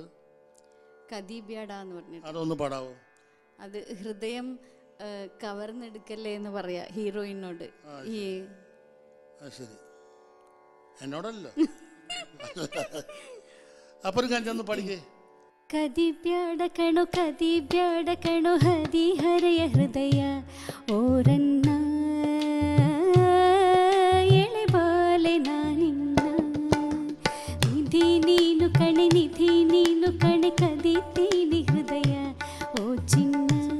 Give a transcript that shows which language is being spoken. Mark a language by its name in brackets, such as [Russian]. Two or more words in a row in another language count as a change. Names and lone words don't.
[Malayalam] കദീബ്യാഡ എന്ന് പറഞ്ഞിട്ട്. അതൊന്ന് പാടാവോ? അത് ഹൃദയം കവർന്നെടുക്കല്ലേ എന്ന് പറയാ ഹീറോയിനോട്. ഈ ശരി, എന്നോടല്ലോ. അപ്പൊ ഒരു കഞ്ചൊന്ന് പഠിക്കേ. [Kannada] ಕದಿಬ್ಯಾಡಕಣು ಕದಿಬ್ಯಾಡಕಣು ಹದಿಹರೆಯ ಹೃದಯ ಓರನ್ನ ಎಳೆಬಾಲೆ ನಾನಿನ್ನ ನಿಧಿ ನೀನು ಕಣೆ ನಿಧಿ ನೀನು ಕಣೆ ಕದಿತೀನಿ ಹೃದಯ ಓ ಚಿನ್ನ